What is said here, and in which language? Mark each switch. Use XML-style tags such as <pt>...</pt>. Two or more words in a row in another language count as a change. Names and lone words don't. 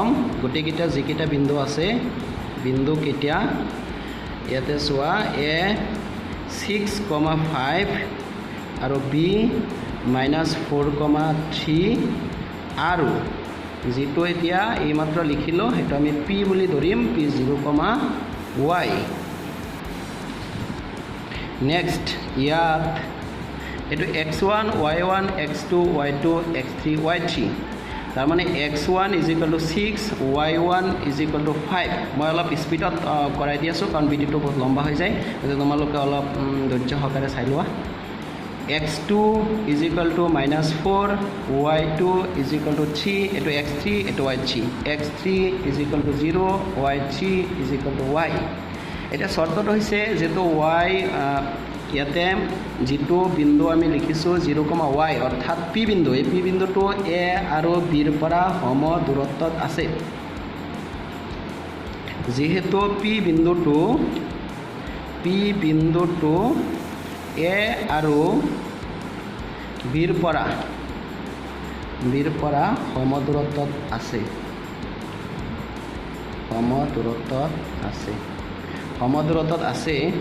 <as>গোটেইকেইটা যিকেইটা বিন্দু আছে বিন্দুকেইটা ইয়াতে চোৱা, a 6,5 আৰু b -4,3 আৰু যিটো এতিয়া এইমাত্ৰ লিখিলোঁ সেইটো আমি p বুলি ধৰিম, p 0,y। নেক্সট ইয়াত এইটো x1 y1 x2 y2 x3 y3, তাৰমানে x1 = 6 y1 = 5। মই অলপ স্পীডত কৰাই দি আছোঁ কাৰণ ভিডিঅ'টো বহুত লম্বা হৈ যায়, গতিকে তোমালোকে অলপ ধৈৰ্য সহকাৰে চাই লোৱা। x2 = -4 y2 = 3, এইটো x3 এইটো y3, x3 = 0 y3 = y। এতিয়া চৰ্তটো হৈছে যিটো y ইয়াতে যিটো বিন্দু আমি লিখিছোঁ 0,y অৰ্থাৎ p বিন্দু, এই p বিন্দুটো a আৰু bৰ পৰা সম দূৰত্বত আছে। যিহেতু p বিন্দুটো a আৰু bৰ পৰা সমদূৰত্বত আছে।</as>